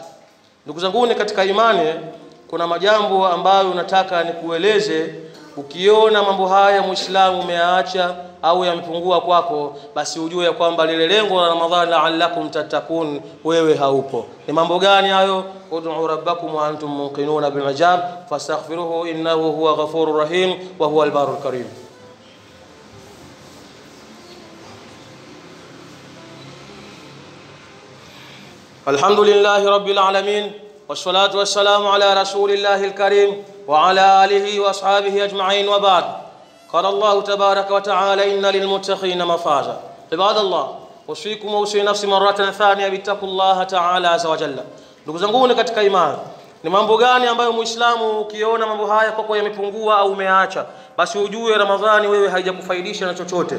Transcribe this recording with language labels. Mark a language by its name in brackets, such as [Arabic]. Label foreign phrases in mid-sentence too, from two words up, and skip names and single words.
[Swahili] Ndugu zangu katika imani, kuna majambo ambayo nataka nikueleze. Ukiona mambo haya Muislamu umeacha au yamepungua kwako, basi ujue ya kwamba lile lengo la Ramadhani [Arabic] لعلكم تتقون [Swahili] wewe haupo. Ni mambo gani hayo? [Arabic] ادعوا ربكم وأنتم موقنون بالإجابة فاستغفروه إنه هو الغفور الرحيم وهو البر الكريم. الحمد لله رب العالمين والصلاة والسلام على رسول الله الكريم وعلى آله وأصحابه أجمعين وبعد. قال الله تبارك وتعالى إن للمتقين مفازا. عباد الله أوصيكم وأوصي نفسي مرة ثانية بتقوى الله تعالى عز وجل. [Swahili] Ndugu zangu katika imani, ni mambo gani ambayo Muislamu ukiona mambo haya kwako yamepungua au umeacha, basi ujue Ramadhani wewe haijakufaidisha na chochote.